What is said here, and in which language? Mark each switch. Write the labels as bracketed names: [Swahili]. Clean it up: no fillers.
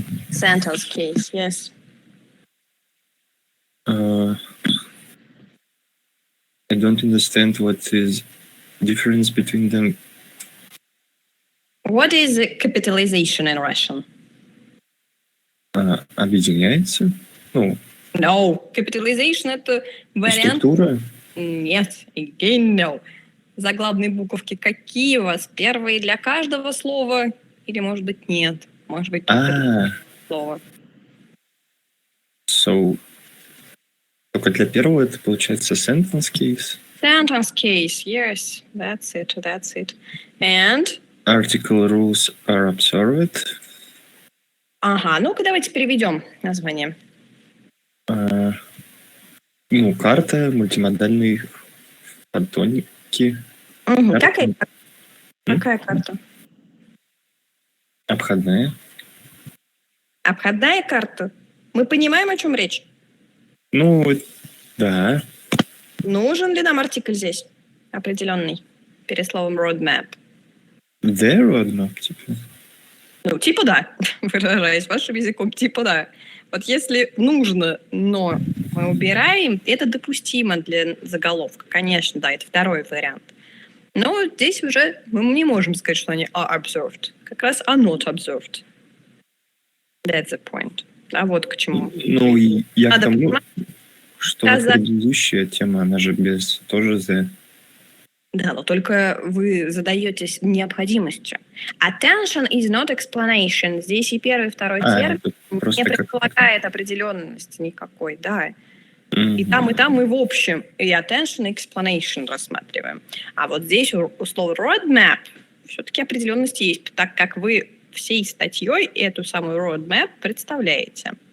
[English] Sentence case, yes. I don't understand what is difference between them. What is capitalization in Russian? [Russian] Объединяется? Ну, [English] No. [Russian] Capitalization — это вариант... структура? Нет. [English] Again, no. [Russian] Заглавные буковки какие у вас? Первые для каждого слова? Или, может быть, нет? Может быть, только для слова. [English] So, [Russian] только для первого это получается sentence case. [English] Sentence case, yes. That's it. And? Article rules are observed. [Russian] Ну-ка давайте переведем название. Ну, карта, мультимодальные фотоники. Какая карта? Обходная. Обходная карта? Мы понимаем, о чем речь? Ну, да. Нужен ли нам артикль здесь? Определенный. Перед словом roadmap. [English] The roadmap, [Russian] типа. Ну, типа да. Выражаясь вашим языком, типа да. Вот если нужно, но мы убираем, это допустимо для заголовка. Конечно, да, это второй вариант. Но здесь уже мы не можем сказать, что они [English] are observed. [Russian] Как раз [English] are not observed. That's the point. [Russian] А вот к чему. Ну, я к тому, понимать, что предыдущая тема, она же без тоже the. Да, но только вы задаетесь необходимостью. [English] Attention is not explanation. [Russian] Здесь и первый, и второй термин не предполагает определенности никакой, да. И там, мы в общем и attention, и explanation рассматриваем. А вот здесь у слова roadmap все-таки определенность есть, так как вы всей статьей эту самую roadmap представляете.